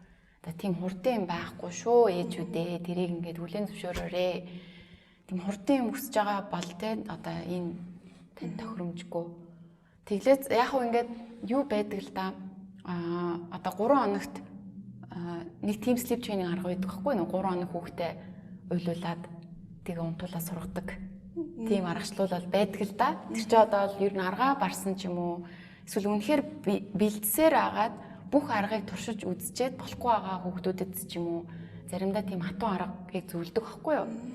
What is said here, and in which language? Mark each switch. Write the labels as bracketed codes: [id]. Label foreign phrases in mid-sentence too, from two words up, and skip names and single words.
[mn] Одоо тийм хурдан юм байхгүй шүү ээжүүдээ. Тэрийг ингээд хүлээн зөвшөөрөөрэй. Тийм хурдан юм өсөж байгаа бол те одоо энэ тань тохиромжгүй. Тэглээ яг хөө ингээд юу байдаг л да. Одоо 3 хоногт нэг [en] team sleep training [mn] арга байдаг байхгүй юу? 3 хоног хүүхдээ уйлуулад тэгээ унтуулаад сургадаг. Тийм аргачлал бол байдаг л да. Тэр чинь одоо ер нь аргаа барсан ч юм уу эсвэл үнэхээр бэлдсээр агаад бүх аргыг туршиж үзчихэд болохгүй байгаа хүүхдүүдэд ч юм уу заримдаа тийм хатуу аргыг зөвлөдөг байхгүй юу?